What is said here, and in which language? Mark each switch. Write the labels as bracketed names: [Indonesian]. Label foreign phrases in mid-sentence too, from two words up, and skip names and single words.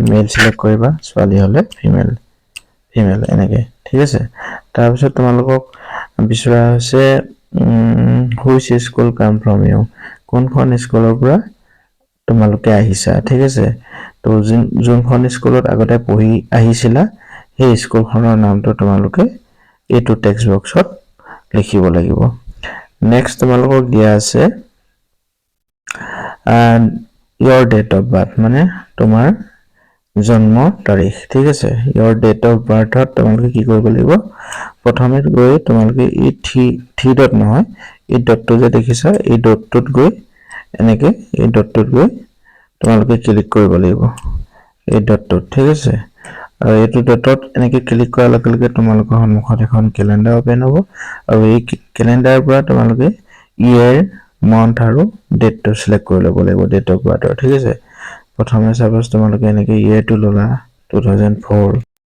[Assamese] মেল সিলেক্ট কৰিবা ছোৱালী হলে ফিমেল এনেকৈ ঠিক আছে তাৰ পিছত তোমালোকক বিচৰা হৈছে [English] which school come from you [Assamese] কোনখন স্কুলৰ পৰা তোমালোকে আহিছা ঠিক আছে তো যোনখন স্কুলত আগতে পঢ়ি আহিছিলা সেই স্কুলখনৰ নামটো তোমালোকে এইটো [English] text box [Assamese] লিখিব লাগিব নেক্সট তোমালোকক দিয়া আছে [English] your date of birth [Assamese] মানে তোমাৰ জন্ম তাৰিখ ঠিক আছে [English] your date of birth [Assamese] তোমালোকে কি কৰিব লাগিব প্ৰথমে গৈ তোমালোকে এই [English] three dot [Assamese] নহয় এই ডটটো যে দেখিছা এই ডটটোত গৈ এনেকৈ এই ডটটোত গৈ তোমালোকে ক্লিক কৰিব লাগিব এই ডটটোত ঠিক আছে আৰু এইটো ডটত এনেকৈ ক্লিক কৰাৰ লগে লগে তোমালোকৰ সন্মুখত এখন ক্যালেন্ডাৰ ওপেন হ'ব আৰু এই ক্যালেন্ডাৰৰ পৰা তোমালোকে ইয়াৰ month আৰু [English] date to select [Assamese] কৰি ল'ব লাগিব [English] date of birth [Assamese] ঠিক আছে প্ৰথমে সাপোজ তোমালোকে এনেকৈ [English] year to [Assamese] ললা 2004